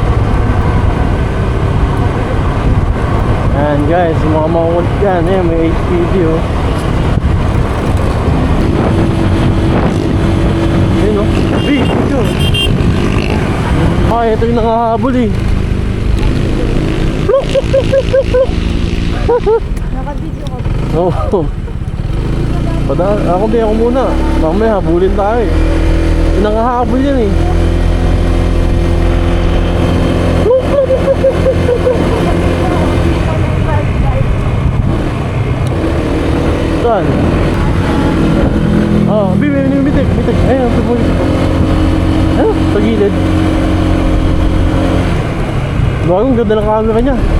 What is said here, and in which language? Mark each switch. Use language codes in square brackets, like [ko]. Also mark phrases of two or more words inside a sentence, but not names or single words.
[tl] Ayan guys, mga makukulit yan. Ayan, may HPD oh. Ayun oh. Video. Ay, ito yung nakahabol eh. Pluk, pluk, pluk, pluk, pluk, pluk. Naka-video ko. Oo. Ako di ako muna. Mamaya habulin tayo eh. Yung nakahabol yan eh. Pluk, pluk, pluk, pluk, pluk, pluk, pluk. Saan? May bitik. Ayun, sa pulis. Ayun, sa gilid. Bagong ganda ng camera niya.